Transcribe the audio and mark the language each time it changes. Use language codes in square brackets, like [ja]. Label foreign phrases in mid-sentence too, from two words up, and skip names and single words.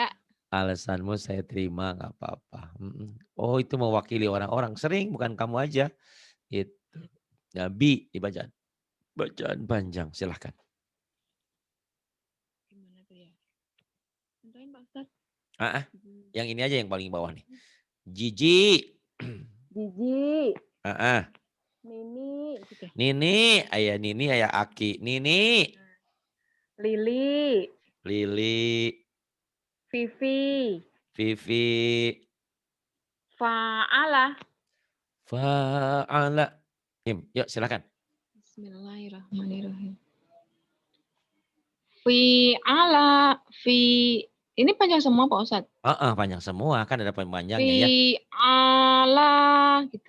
[id] Alasanmu saya terima nggak apa-apa. Oh itu mewakili orang-orang. Sering bukan kamu aja. Itu. Nabi dibaca. Bacaan panjang silahkan. Gimana tuh ya? Contohin Pak Ustadz. Yang ini aja yang paling bawah nih. Jiji. Gigi. Ah. Nini. Gitu. Nini ayah Aki. Nini. Lili. Lili. Vivi. Vivi. [ar] Fa'ala. Fa'ala. [id] Yuk silakan. Bismillahirrahmanirrahim. [ar] Fi'ala. [id] Ini panjang semua Pak Ustadz. Panjang semua kan ada panjangnya ya. [ar] Fi'ala. Gitu.